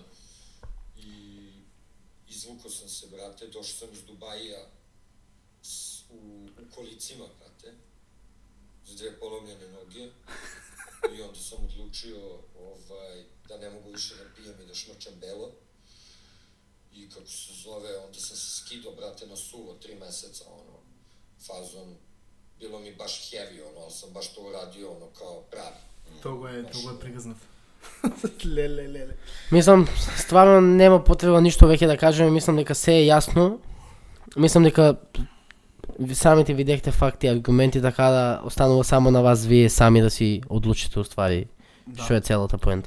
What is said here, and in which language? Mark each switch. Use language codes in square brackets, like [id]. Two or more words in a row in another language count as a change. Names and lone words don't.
[sr] I izvukao sam se, brate, došao sam iz Dubaija u kolicima, brate, s 2 polomljene noge i onda sam odlučio da ne mogu više da pijem i da šmrčam belo. I kako se zove, onda sam se skidao, brate, na suvo 3 meseca, fazon, bilo mi baš heavy, ali sam baš to uradio, kao pravi. [mk] Того е пригазнат. Леле. Мислам, стварно нема потреба ништо веќе да кажеме, мислам дека се е јасно. Мислам дека самите видяхте факти и аргументи, така да останува само на вас вие сами да си одлучите уствари што е целата поента.